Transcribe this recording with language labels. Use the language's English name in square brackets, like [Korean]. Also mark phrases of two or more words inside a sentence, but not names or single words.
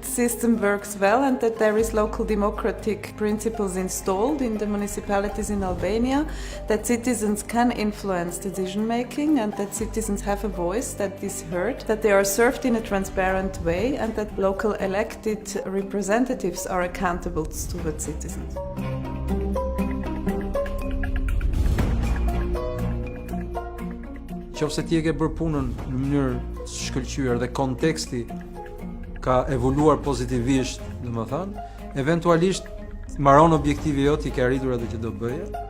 [English] system works well and that there is local democratic principles installed in the municipalities in Albania, that citizens can influence decision making and that citizens have a voice that is heard, that they are served in a transparent way and that local elected representatives are accountable towards citizens. [Albanian] Qofse ti e ke bërë punën në mënyrë shkëlqyer dhe konteksti ka evoluar pozitivisht, domethënë, eventualisht mbaron objektivi jot i ke arritur atë që do bëje.